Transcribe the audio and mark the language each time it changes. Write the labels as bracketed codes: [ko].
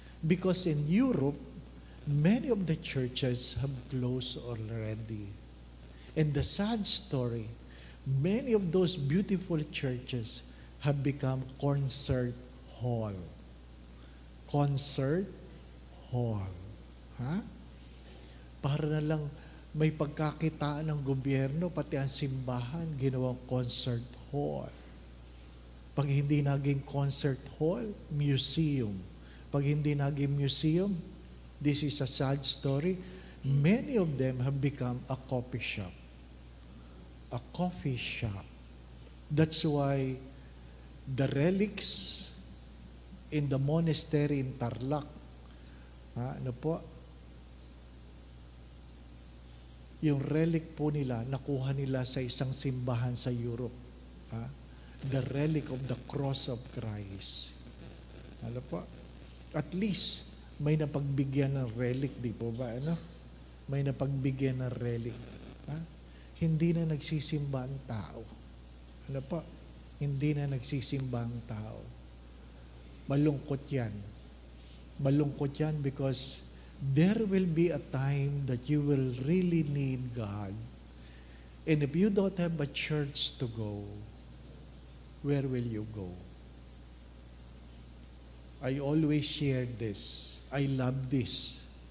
[en] Because in Europe, many of the churches have closed already. And the sad story, many of those beautiful churches have become concert hall. Concert hall. Ha? [tl] Para na lang may pagkakitaan ng gobyerno, pati ang simbahan, ginawang concert hall. Pag hindi naging concert hall, museum. Pag hindi naging museum, [en] this is a sad story. Many of them have become a coffee shop. A coffee shop. That's why the relics in the monastery in Tarlac, [tl] ano po? Yung relic po nila, nakuha nila sa isang simbahan sa Europe. [en] The relic of the cross of Christ. [tl] Ano po? At least, may napagbigyan ng relic, di po ba? Ano? May napagbigyan ng relic. Hindi na nagsisimba ang tao. Ano po? Hindi na nagsisimba ang tao. Malungkot yan. Malungkot yan [en] because there will be a time that you will really need God. And if you don't have a church to go, where will you go? I always share this. I love this.